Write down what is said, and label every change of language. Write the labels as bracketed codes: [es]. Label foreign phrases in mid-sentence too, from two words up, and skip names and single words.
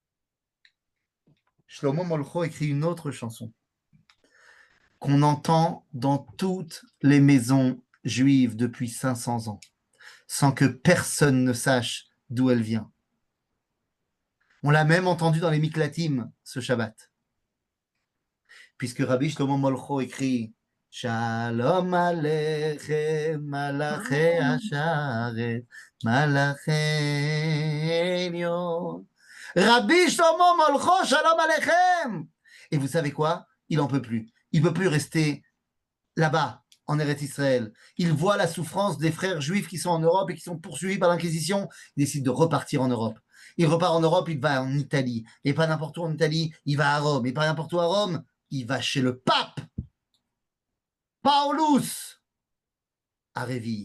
[fr] Shlomo Molcho écrit une autre chanson qu'on entend dans toutes les maisons juives depuis 500 ans, sans que personne ne sache d'où elle vient. On l'a même entendu dans les Miklatim ce Shabbat. Puisque Rabbi Shlomo Molcho écrit Shalom Aleichem Malaché Hasharet Malaché Elyon. Rabbi Shlomo Molcho Shalom Aleichem. Et vous savez quoi? Il n'en peut plus. Il ne peut plus rester là-bas, en Eretz Israël. Il voit la souffrance des frères juifs qui sont en Europe et qui sont poursuivis par l'Inquisition. Il décide de repartir en Europe. Il repart en Europe, il va en Italie. Et pas n'importe où en Italie, il va à Rome. Et pas n'importe où à Rome, il va chez le pape, Paulus, à Réville.